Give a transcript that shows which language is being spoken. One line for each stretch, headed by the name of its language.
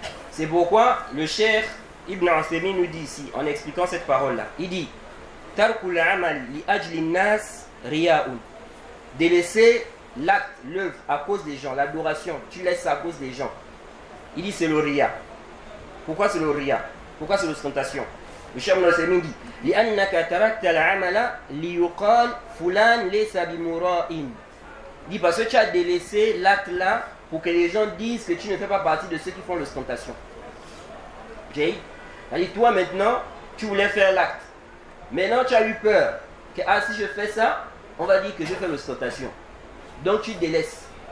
French: C'est pourquoi le Cheikh Ibn Uthaymin nous dit ici, en expliquant cette parole-là, il dit
Arabic: Tarkul amal li ajli nas riya'un.
French: Délaisser l'acte, l'œuvre à cause des gens, l'adoration, tu laisses ça à cause des gens. Il dit c'est le riya. Pourquoi c'est le riya? Pourquoi c'est l'ostentation? Le Cheikh Ibn Uthaymin dit
Arabic: لأنك تركت العمل ليقال فلان ليس بمراء.
French: Il dit parce que tu as délaissé l'acte là pour que les gens disent que tu ne fais pas partie de ceux qui font l'ostentation. Jay, toi maintenant, tu voulais faire l'acte. Maintenant tu as eu peur que si je fais ça, on va dire que je fais l'ostentation. Donc tu délaisses.